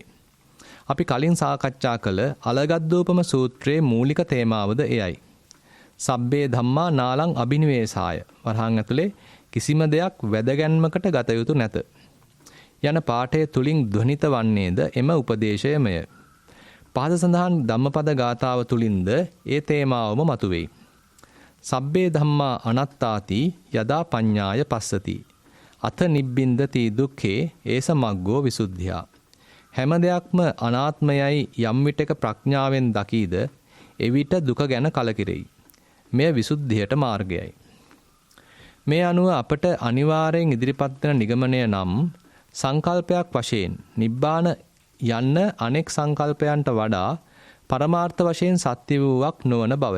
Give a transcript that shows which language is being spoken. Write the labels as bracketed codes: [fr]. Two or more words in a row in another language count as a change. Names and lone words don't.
[si] අපි කලින් සාකච්ඡා කළ අලගද්දූපම සූත්‍රයේ මූලික තේමාවද එයයි. [pi] සබ්බේ ධම්මා නාලං අබිනිවේසාය. [si] වරහන් ඇතුලේ කිසිම දෙයක් වැදගැන්මකට ගත යුතු නැත. යන පාඨය තුලින් ධ්වනිත වන්නේද එම උපදේශයමය. පහත සඳහන් ධම්මපද ගාථාව තුලින්ද ඒ තේමාවම මතුවෙයි. [pi] සබ්බේ ධම්මා අනත්තාති යදා පඤ්ඤාය පස්සති. අත නිබ්බින්දති දුක්ඛේ ඒස මග්ගෝ විසුද්ධියා. [si] හැම දෙයක්ම අනාත්මයයි යම් විටක ප්‍රඥාවෙන් දකීද එවිට දුක ගැන කලකිරෙයි. මෙය විසුද්ධියට මාර්ගයයි. මේ අනුව අපට අනිවාර්යෙන් ඉදිරිපත් වන නිගමනය නම් සංකල්පයක් වශයෙන් නිබ්බාන යන්න අනෙක් සංකල්පයන්ට වඩා පරමාර්ථ වශයෙන් සත්‍ය වූවක් නොවන බවය.